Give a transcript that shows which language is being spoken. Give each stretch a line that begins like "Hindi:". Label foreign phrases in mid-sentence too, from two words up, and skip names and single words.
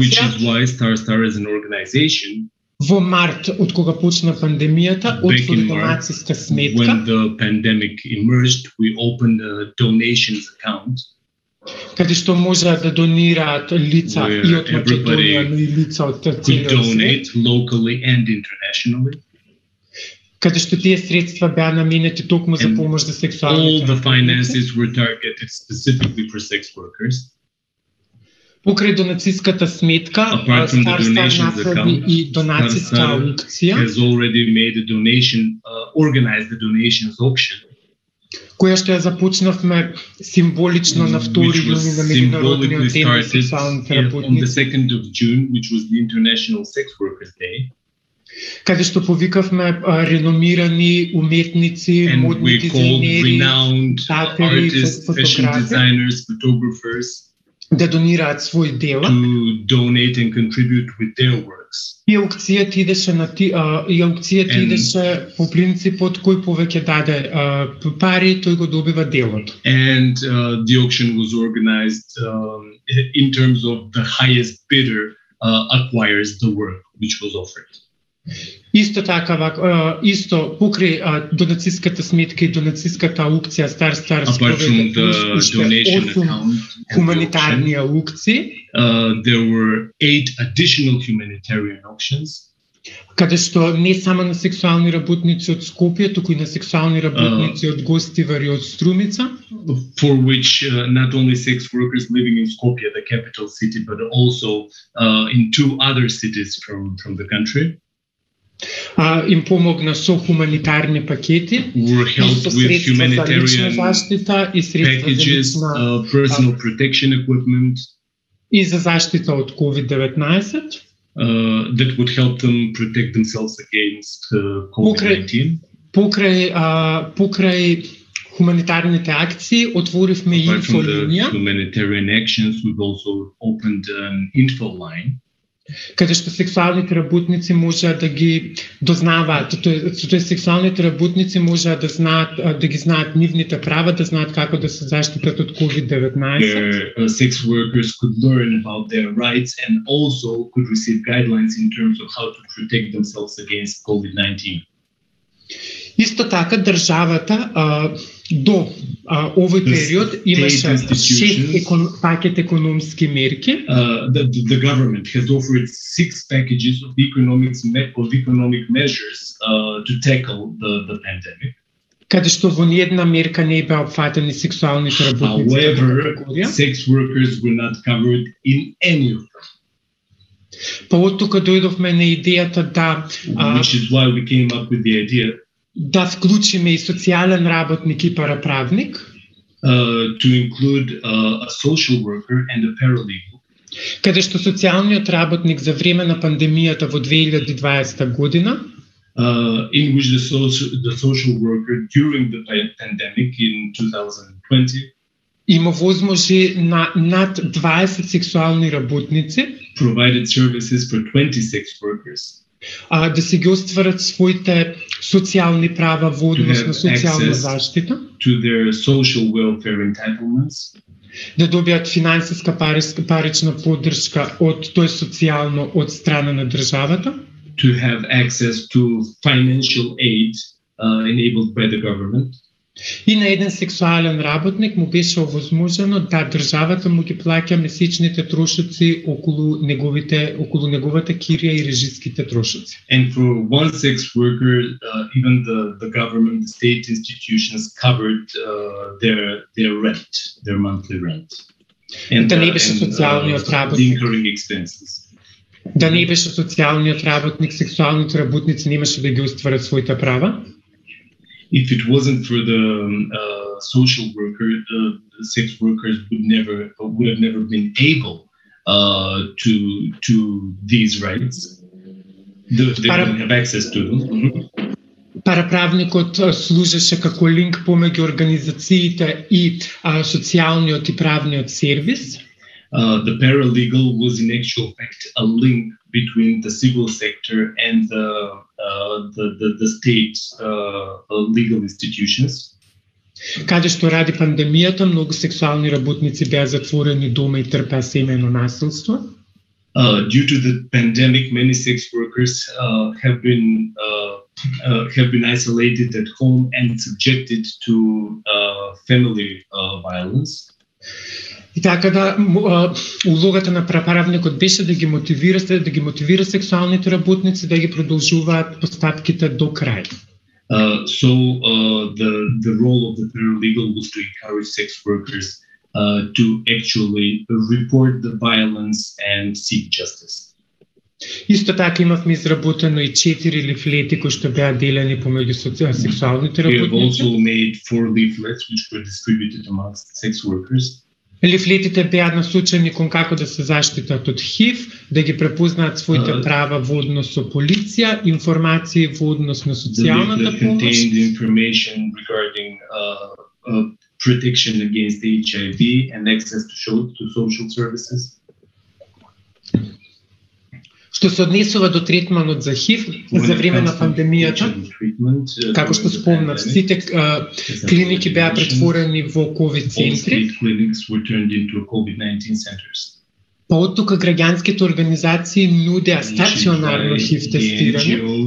English: which is why Star as an organization,
Macedonian: во март, од кога почна пандемијата, отвори донацијска сметка.
English: When the pandemic emerged, we opened a donations account.
Macedonian: Каде што можеа да донираат лица и од Македонија, но и лица од целиот свет.
English: Donate locally and internationally.
Macedonian: Каде што тие средства беа наменети токму за помош за сексуалните работници.
English: All the finances were targeted specifically for sex workers.
Macedonian: Покрај донацијската сметка, Star направи и донацијска аукција,
English: has already made a donation, organized the donations auction,
Macedonian: која што ја започнавме символично на 2 јуни на меѓународниот ден на сексуалните работници.
English: On the 2nd of June, which was the International Sex Workers Day.
Macedonian: Каде што повикавме реномирани уметници, модни дизајнери,
English: renowned artists, fashion designers, photographers.
Macedonian: да донираат свој дел,
English: to donate and contribute with their works.
Macedonian: И аукцијата идеше по принципот кој повеќе даде пари, тој го добива делот.
English: And the auction was organized in terms of the highest bidder acquires the work which was offered.
Macedonian: Исто така, исто покрај донациската сметка и донациската аукција стар
English: apart from the donation account
Macedonian: хуманитарни аукции,
English: there were 8 additional humanitarian auctions,
Macedonian: каде што не само на сексуални работници од Скопје, туку и на сексуални работници од Гостивар и од Струмица,
English: for which not only sex workers living in Skopje, the capital city, but also in 2 other cities from the country,
Macedonian: им помогна со хуманитарни пакети,
English: were helped with humanitarian packages, personal protection equipment,
Macedonian: и за заштита од COVID-19,
English: that would help them protect themselves against COVID-19.
Macedonian: Покрај хуманитарните акции отворивме и инфолинија.
English: Humanitarian actions, we've also opened an info line,
Macedonian: каде што сексуалните работници можеа да ги дознаваат, тоа сексуалните работници можеа да знаат, да ги знаат нивните права, да знаат како да се заштитат од COVID-19.
English: Sex workers could learn about their rights and also could receive guidelines in terms of how to protect themselves against COVID-19.
Macedonian: Исто така државата до овој период имаше 6 пакет економски мерки.
English: The government has offered 6 packages of economic measures to tackle the pandemic.
Macedonian: Каде што во ниедна мерка не беа опфатени сексуалните работници.
English: However, sex workers were not covered in any of them.
Macedonian: Па од тука дојдовме на идејата да
English: which is why we came up with the idea
Macedonian: да вклучиме и социјален работник и параправник,
English: to include a social worker and a paralegal.
Macedonian: Каде што социјалниот работник за време на пандемијата во 2020 година,
English: in which the social worker during the pandemic in 2020
Macedonian: има возможи на над 20 сексуални работници,
English: provided services for 20 sex workers,
Macedonian: да се ги остварат своите социјални права во однос на социјална заштита,
English: to their social welfare entitlements,
Macedonian: да добијат финансиска парична поддршка од тој социјално од страна на државата,
English: to have access to financial aid enabled by the government.
Macedonian: И на еден сексуален работник му беше овозможено да државата му ги плаќа месечните трошоци околу неговата кирија и режиските трошоци.
English: And for one sex worker, even the government, the state institutions covered their rent, their monthly rent. And
Macedonian: да не беше социјалниот работник.
English: Incurring expenses.
Macedonian: Да не беше социјалниот работник, сексуалните работници немаше да ги остварат своите права.
English: If it wasn't for the social worker, the sex workers would have never been able to these rights. They wouldn't have access to them.
Macedonian: Параправникот служеше како линк помеѓу организациите и социјалниот и правниот сервис.
English: The paralegal was in actual fact a link between the civil sector and the state legal institutions.
Macedonian: Каде што ради пандемијата, многу сексуални работници беа затворени дома и трпеа семејно насилство.
English: Due to the pandemic, many sex workers have been isolated at home and subjected to family violence.
Macedonian: И така да улогата на параправникот беше да ги мотивира сексуалните работници да ги продолжуваат постапките до крај.
English: So the role of the paralegal was to encourage sex workers to actually report the violence and seek justice.
Macedonian: Исто така имавме изработено и 4 лифлети кои што беа делени помеѓу сексуалните работници.
English: We have also made 4 leaflets which were distributed amongst sex workers.
Macedonian: Лифлетите беа насочени кон како да се заштитат од ХИВ, да ги препознаат своите права во однос со полиција, информации во однос на социјалната помош.
English: protection against HIV and access to social services.
Macedonian: Што се однесува до третманот за ХИВ за време на пандемијата, како што спомнав, сите клиники беа претворени во ковид центри. Па од тука граѓанските организации нудеа стационарно ХИВ тестирање.